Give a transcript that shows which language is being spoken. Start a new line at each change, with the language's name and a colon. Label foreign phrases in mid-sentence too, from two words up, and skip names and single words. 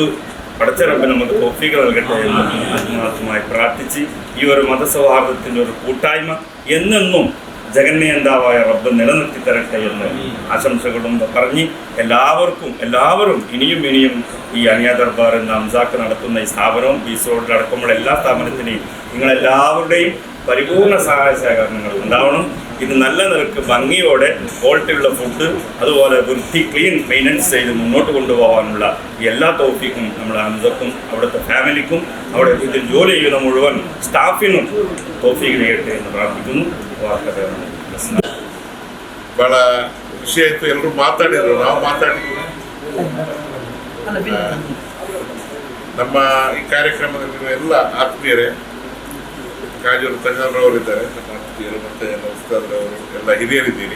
Malayalam: പടച്ച റബ്ബ് നമുക്ക് തൗഫീഖ് നൽകട്ടെ എന്ന് ആത്മാർത്ഥമായി പ്രാർത്ഥിച്ച് ഈ ഒരു മതസൗഹാർദ്ദത്തിൻ്റെ ഒരു കൂട്ടായ്മ എന്നെന്നും ജഗന്യന്താവായ റബ്ബ് നിലനിർത്തി തരട്ടെ എന്ന് ആശംസകളും പറഞ്ഞ് എല്ലാവരും ഇനിയും ഈ അനിയ ദർബാർ എന്ന ഹംസാക്ക് നടത്തുന്ന ഈ സ്ഥാപനവും ബീച്ച് റോഡിലടക്കമുള്ള എല്ലാ സ്ഥാപനത്തിനെയും നിങ്ങളെല്ലാവരുടെയും പരിപൂർണ സഹായ സഹകരണങ്ങൾ ഉണ്ടാവണം. ഇത് നല്ല നിലക്ക് ഭംഗിയോടെ ക്വാളിറ്റിയുള്ള ഫുഡ്, അതുപോലെ വൃത്തി
English: clean maintenance
Malayalam: ചെയ്ത് മുന്നോട്ട് കൊണ്ടുപോകാനുള്ള എല്ലാ തൗഫീഖും നമ്മുടെ ഹംസക്കും അവിടുത്തെ ഫാമിലിക്കും അവിടെ ഇതിൽ ജോലി ചെയ്യുന്ന മുഴുവൻ സ്റ്റാഫിനും തൗഫീഖ് ചെയ്യട്ടെ എന്ന് ಪ್ರಾರ್ಥಿക്കുന്നു.
Kannada: ಬಹಳ ಖುಷಿ ಆಯಿತು. ಎಲ್ಲರೂ ಮಾತಾಡಿದ್ರು, ನಾವು ಮಾತಾಡಿದ್ವಿ. ನಮ್ಮ ಈ ಕಾರ್ಯಕ್ರಮದಲ್ಲಿರುವ ಎಲ್ಲ ಆತ್ಮೀಯರೇ, ಕಾಜೂರು ತಜ್ಞರವರಿದ್ದಾರೆ, ನಮ್ಮ ಆತ್ಮೀಯರು ಮತ್ತು ಎಲ್ಲ ಉಸ್ತಾದ್ರವರು ಎಲ್ಲ ಹಿರಿಯರಿದ್ದೀರಿ.